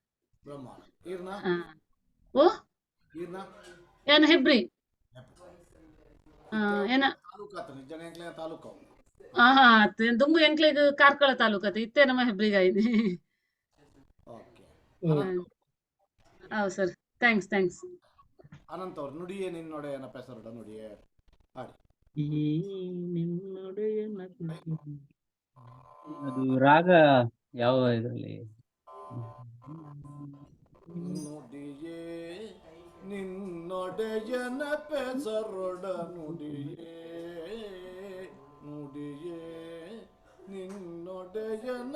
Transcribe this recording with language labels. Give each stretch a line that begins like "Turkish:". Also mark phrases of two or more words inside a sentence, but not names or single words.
Tulu: ಓ ಏನ ಹೆಬ್ರಿ ಏನ ದುಂಬು ಎಂಕ್ಲೆಗ್ ಕಾರ್ಕಳ ತಾಲೂಕತ್ ಇತ್ತೆ ನಮ್ಮ ಹೆಬ್ರಿಗಾಯಿನಿ.
Kannada: ಹೌದು ಸರ್, ಥ್ಯಾಂಕ್ಸ್. ಅನಂತ್ ಅವ್ರು ನುಡಿಯೇ ನಿನ್ನೊಡೆಯನ ಪೆಸರೊಡ ನುಡಿಯೇ ಹಾಡಿ. ಈ ನಿನ್ನೊಡೆಯನ ಅದು ರಾಗ ಯಾವ ಇದರಲ್ಲಿ? ನುಡಿಯೇ ನಿನ್ನೊಡೆಯನ ಪೆಸರೊಡ ನುಡಿಯೇ, ನುಡಿಯೇ ನಿನ್ನೊಡೆಯನ